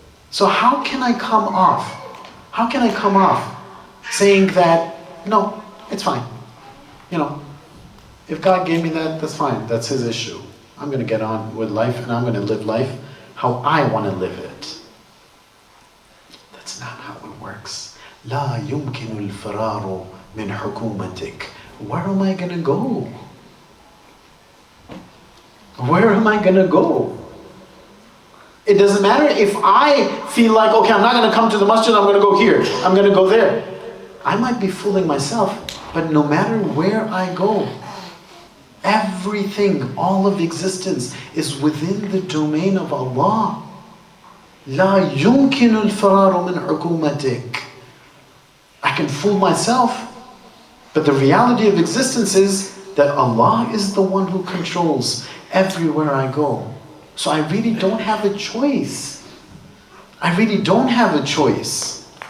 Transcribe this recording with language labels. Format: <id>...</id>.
<en>So how can I come off? How can I come off saying that, no, it's fine. You know, if God gave me that, that's fine. That's His issue. I'm going to get on with life and I'm going to live life how I want to live it. That's not how it works.</en> <ar>لا يمكن الفرار من حكومتك.</ar> <en>Where am I going to go? Where am I going to go? It doesn't matter if I feel like, okay, I'm not going to come to the masjid, I'm going to go here, I'm going to go there. I might be fooling myself, but no matter where I go, everything, all of existence is within the domain of Allah.</en> <ar>لا يمكن الفرار من حكومتك.</ar> <en>I can fool myself, but the reality of existence is that Allah is the one who controls everywhere I go. So I really don't have a choice. I really don't have a choice.</en>